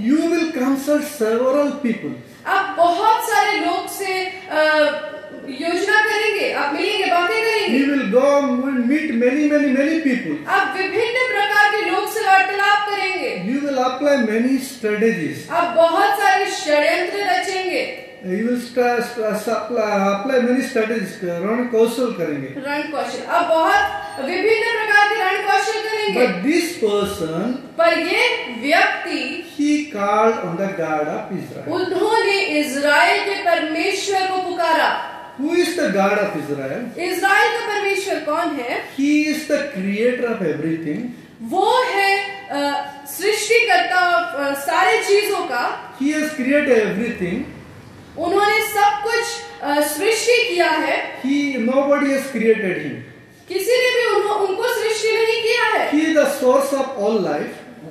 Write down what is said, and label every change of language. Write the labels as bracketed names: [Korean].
[English] You will consult several people. [Hindi] आप बहुत सारे लोग से योजना करेंगे, आप मिलेंगे, बातें करेंगे. [English] You will go and meet many people. [Hindi] आप विभिन्न प्रकार के लोग से वार्तालाप करेंगे. [English] You will apply many strategies. [Hindi] आप बहुत सारे षड्यंत्र रचेंगे. [English] You will apply many strategies. [Hindi] रण कौशल करेंगे. रण कौशल, आप बहुत विभिन्न प्रकार के रण कौशल करेंगे. [English] But this person, [Hindi] पर ये व्यक्ति, [English] he called on the God of Israel. [Hindi] उन्होंने इजराइल के परमेश्वर को पुकारा. [English] Who is the God of Israel? [Hindi] Israel का परमेश्वर कौन है? [English] He is the creator of everything. [Hindi] वो है सृष्टिकर्ता सारे चीजों का. [English] He has created everything. [Hindi] उन्होंने सब कुछ सृष्टि किया है. [English] Nobody has created him. [Hindi] किसी ने भी उनको सृष्टि नहीं किया है. [English] He is the source of all life.